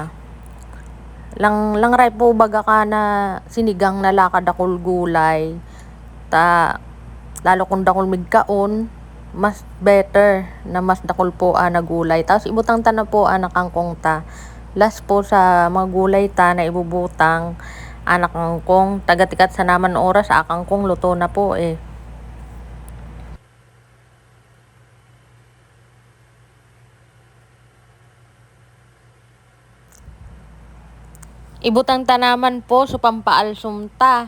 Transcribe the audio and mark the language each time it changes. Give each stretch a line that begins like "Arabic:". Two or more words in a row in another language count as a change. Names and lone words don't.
Rinconada Bikol: Langray po baga ka na sinigang na lakad akol gulay. Lalo kung dakol migkaon, mas better na mas dakol po na gulay. Tapos ibutang ta na po na kangkong ta. Last po sa mga gulay ta na ibubutang anak kangkong. Tagatikat sa naman oras kangkong luto na po eh. Ibutang ta naman po so pampaalsum ta.